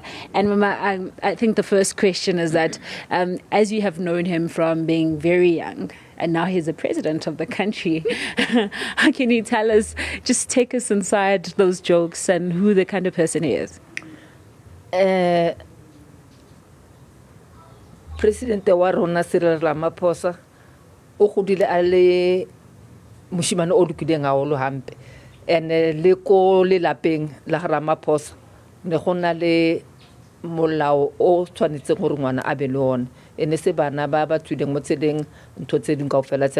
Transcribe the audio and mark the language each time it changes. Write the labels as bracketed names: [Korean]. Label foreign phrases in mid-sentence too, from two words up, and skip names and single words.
[English] And Mama, I think the first question is that as you have known him from being very young, and now he's the president of the country, how can you tell us, just take us inside those jokes and who the kind of person he is? [Southern Sotho] President wa rona Cyril Ramaphosa o godile a le moshimane o dukileng haholo hampe, and le ko le lapeng la Ramaphosa ne gona le molao o tshwanetse gore ngwana a be le ona, ene se bana ba ba tswileng mo tseleng ntho tse ding kaofela tsena.